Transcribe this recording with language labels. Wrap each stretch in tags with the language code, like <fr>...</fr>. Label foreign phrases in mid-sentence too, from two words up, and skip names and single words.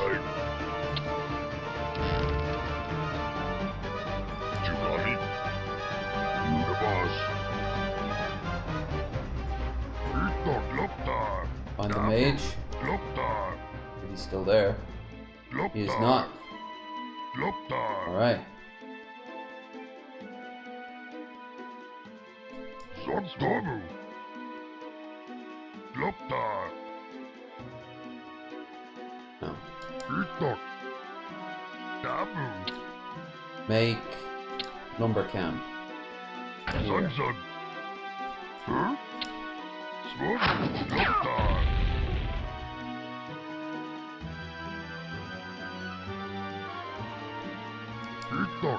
<en>Find the mage. If he's still there. He is not. Alright. Doktoru. Loktar. No. Itok. Dabu. Make lumber camp. Here. Sunsun. Huh? Swobu. Loktar. Itok.</en>